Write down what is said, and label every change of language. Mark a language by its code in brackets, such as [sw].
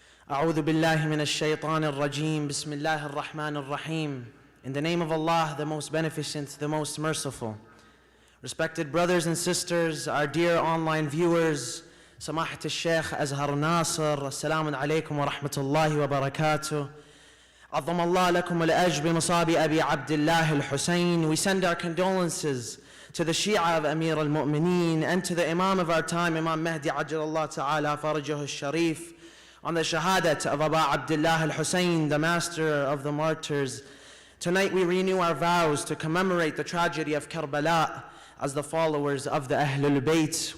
[ar] أعوذ بالله من الشيطان الرجيم. بسم الله الرحمن الرحيم. [en] In the name of Allah, the most beneficent, the most merciful. Respected brothers and sisters, our dear online viewers, Samahat al-Sheikh Azhar Nasser, Assalamu alaikum wa rahmatullahi wa barakatuh. [ar] عظم الله لكم الأجر بمصاب أبي عبد الله الحسين. [en] We send our condolences to the Shia of Amir al-Mu'mineen and to the Imam of our time, Imam Mahdi Ajal Allah Ta'ala Farajahu al-Sharif, on the shahadat of Abu Abdullah al-Husayn, the master of the martyrs. Tonight we renew our vows to commemorate the tragedy of Karbala as the followers of the Ahlul Bayt.